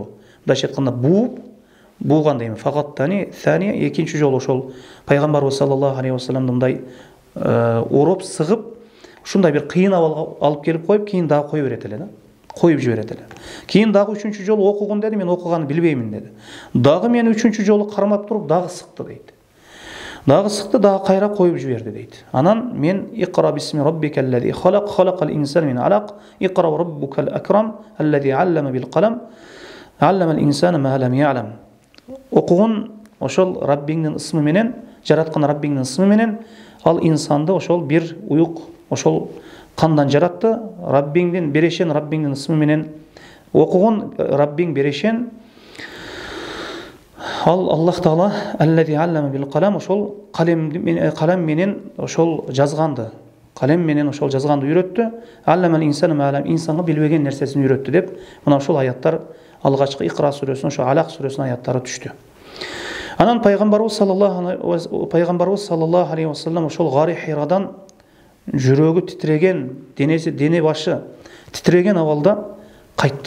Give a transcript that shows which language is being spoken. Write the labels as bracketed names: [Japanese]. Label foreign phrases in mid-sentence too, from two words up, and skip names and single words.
[Kyrgyz] Мындайча айтканда бууган дейм. [Arabic] فغطني الثانية [Kyrgyz] экинчи жолу ошол пайгамбарыбыз [Arabic] صلى الله عليه وسلم [Kyrgyz] мындай ороп, сыгып, ушундай бир кыйын абалга алып келип коюп, кийин дагы коюп берет эле да. Коюп жиберет эле. Кийин дагы үчүнчү жолу окугун деди, мен окуганды билбеймин деди. Дагы мени үчүнчү жолу кармап туруп, дагы сыкты дейт. Дагы сыкты, дагы кайра коюп жиберди дейт. Анан мен [Arabic] "اقرأ باسم ربك الذي خلق، خلق الإنسان من علق، اقرأ وربك الأكرم, الذي علم بالقلم، علم الإنسان ما لم يعلم." [Kyrgyz] Окугун ошол Раббиңдин ысмы менен, жараткан Раббиңдин ысмы менен, ал инсанды ошол бир уюк ошол кандан жаратты. Раббиңдин берешен, Раббиңдин ысмы менен окугун, Раббиң берешен. Ал Аллах Таала [Arabic] الذي علم بالقلم, [Kyrgyz] ошол калем менен ошол жазганды, калем менен ошол жазганды үйрөттү. [Arabic] علم الإنسان ما لم, [Kyrgyz] инсанга билбеген нерсесин үйрөттү деп, мына ошол аяттар алгачкы Икра сүрөсүнүн, ошо Алак сүрөсүнүн аяттары түштү. Анан пайгамбарыбыз [Arabic] صلى الله عليه وسلم [Kyrgyz] ошол Гари Хирадан жүрөгү титиреген, дене башы титиреген абалда кайтты.